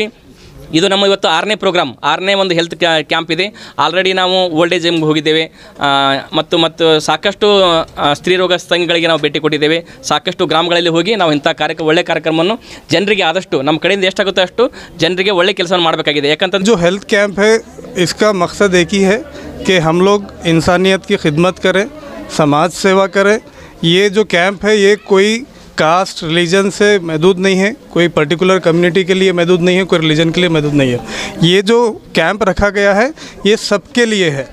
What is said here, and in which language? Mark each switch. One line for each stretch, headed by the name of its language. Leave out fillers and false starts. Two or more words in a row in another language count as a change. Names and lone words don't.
Kannada: ಇದು ನಮ್ಮ ಇವತ್ತು 6ನೇ ಪ್ರೋಗ್ರಾಮ್, 6ನೇ ಒಂದು
English: health camp
Kannada: ಇದೆ. ಆಲ್ರೆಡಿ ನಾವು
English: old age
Kannada: ಹೋಮ್ಗೆ ಹೋಗಿದ್ದೇವೆ ಮತ್ತು ಸಾಕಷ್ಟು ಸ್ತ್ರೀರೋಗ ಸಂಘಗಳಿಗೆ ನಾವು ಭೇಟಿ ಕೊಟ್ಟಿದ್ದೇವೆ. ಸಾಕಷ್ಟು ಗ್ರಾಮಗಳಲ್ಲಿ ಹೋಗಿ ನಾವು ಇಂಥ ಒಳ್ಳೆ ಕಾರ್ಯಕ್ರಮವನ್ನು ಜನರಿಗೆ ಆದಷ್ಟು ನಮ್ಮ ಕಡೆಯಿಂದ ಎಷ್ಟಾಗುತ್ತೋ ಅಷ್ಟು ಜನರಿಗೆ ಒಳ್ಳೆ ಕೆಲಸ ಮಾಡಬೇಕಾಗಿದೆ. ಯಾಕಂತ
Hindi: जो
English: health camp
Hindi: है इसका मकसद एक ही है कि हम लोग इंसानियत की खिदमत करें, समाज सेवा करें. ये जो कैंप है ये कोई
English: caste religion
Hindi: से महदूद नहीं है, कोई
English: particular community
Hindi: के लिए महदूद नहीं है, कोई रिलीजन के लिए महदूद नहीं है. ये जो कैंप रखा गया है ये सबके लिए है.